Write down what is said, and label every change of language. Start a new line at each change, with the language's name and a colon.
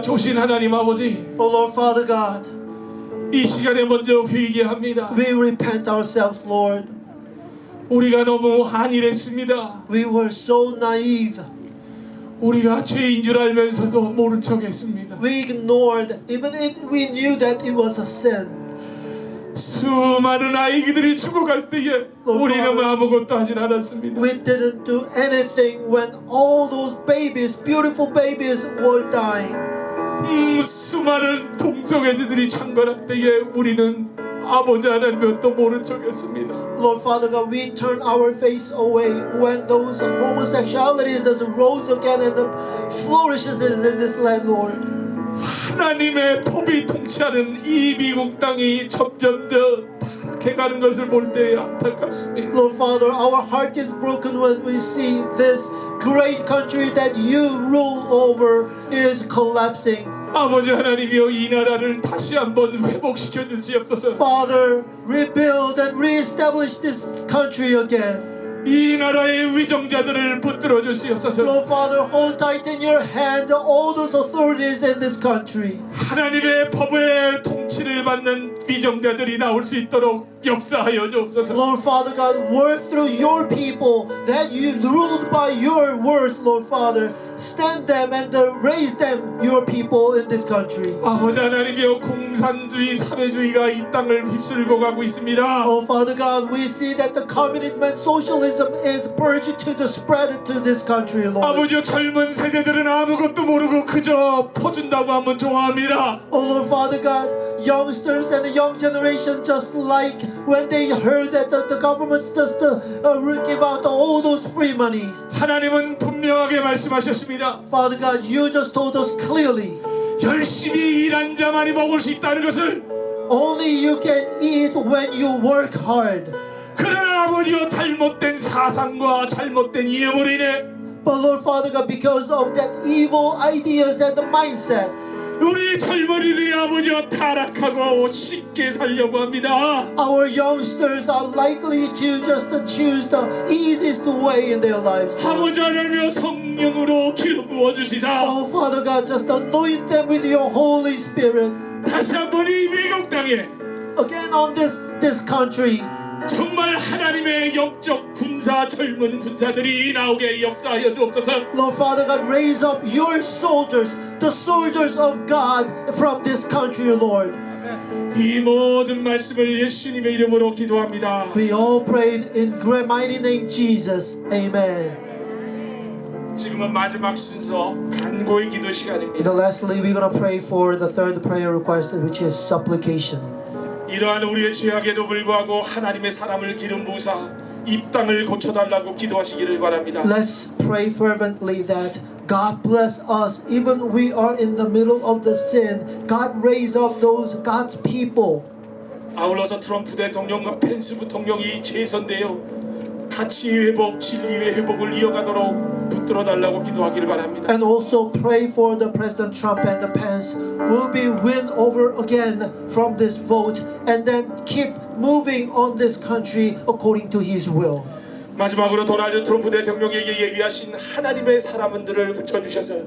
Korean: 조신 하나님 아버지,
English: Oh Lord Father God,
Korean: 이 시간에 먼저 회개합니다.
English: we repent ourselves, Lord.
Korean: 우리가 너무 안일했습니다.
English: We were so naive.
Korean: 우리가 죄인 줄 알면서도 모른 척했습니다.
English: We ignored, even if we knew that it was a sin.
Korean: 수많은 아이들이 죽어갈 때에 우리는 아무것도 하진 않았습니다.
English: We didn't do anything when all those babies, beautiful babies, were dying.
Korean: 수많은 동성애자들이 창궐할 때에 우리는 아버지 하나님을 또 모른 척했습니다.
English: Lord Father God, we turn our face away when those homosexualities rose again and flourishes in this land, Lord.
Korean: 하나님의 법이 통치하는 이 미국 땅이 점점 더 타락해가는 것을 볼 때 안타깝습니다.
English: Lord Father, our heart is broken when we see this great country that you rule over is collapsing.
Korean: 아버지 하나님이여 이 나라를 다시 한번 회복시켜 주시옵소서.
English: Father, rebuild and reestablish this country again.
Korean: 이 나라의 위정자들을 붙들어 주시옵소서.
English: Lord Father, hold tight in your hand all those authorities in this country.
Korean: 하나님의 법의 통치를 받는 위정자들이 나올 수 있도록 역사하여 주옵소서.
English: Lord Father God, work through your people that you ruled by your words, Lord Father. Stand them and raise them, your people in this country.
Korean: 아버지 하나님이여 공산주의, 사회주의가 이 땅을 휩쓸고 가고 있습니다.
English: Oh Father God, we see that the communism and socialism is purged to the spread to this country, Lord.
Korean: 아버지여 젊은 세대들은 아무것도 모르고 그저 퍼준다고 하면 좋아합니다.
English: Oh Lord Father God, youngsters and the young generation just like when they heard that the government's just give out all those free monies.
Korean: 하나님은 분명하게 말씀하셨습니다.
English: Father God, you just told us clearly.
Korean: 열심히 일한 자만이 먹을 수 있다는 것을.
English: Only you can eat when you work hard.
Korean: 그러나 아버지여 잘못된 사상과 잘못된 이념으로 인해
English: But Lord Father God, because of that evil ideas and the mindset,
Korean: 우리 젊은이들이 아버지여 타락하고 쉽게 살려고 합니다.
English: our youngsters are likely to just choose the easiest way in their lives.
Korean: 아버지 하나님여 성령으로 기름 부어 주시사
English: Oh Father God, just anoint them with your Holy Spirit.
Korean: 다시 한번 이 미국 땅에
English: Again on this country.
Korean: 정말 하나님의 영적 군사 젊은 군사들이 나오게 역사하여 주옵소서.
English: Lord Father God, raise up your soldiers, the soldiers of God from this country, Lord.
Korean: 이 모든 말씀을 예수님의 이름으로 기도합니다.
English: We all prayed in great mighty name Jesus. Amen.
Korean: 지금은 마지막 순서 간고의 기도
English: And
Korean: 시간입니다.
English: lastly, we're gonna pray for the third prayer request, which is supplication.
Korean: 이러한 우리의 죄악에도 불구하고 하나님의 사람을 기름 부으사 이 땅을 고쳐달라고 기도하시기를 바랍니다.
English: Let's pray fervently that God bless us even we are in the middle of the sin. God raise up those God's people.
Korean: 아울러서 트럼프 대통령과 펜스 부통령이 재선되어 가치 회복, 진리의 회복을 이어가도록 붙들어달라고 기도하기를 바랍니다.
English: And also pray for the President Trump and the Pence will be win over again from this vote and then keep moving on this country according to His will.
Korean: 마지막으로 도널드 트럼프 대통령에게 예비하신 하나님의 사람들을 붙여주셔서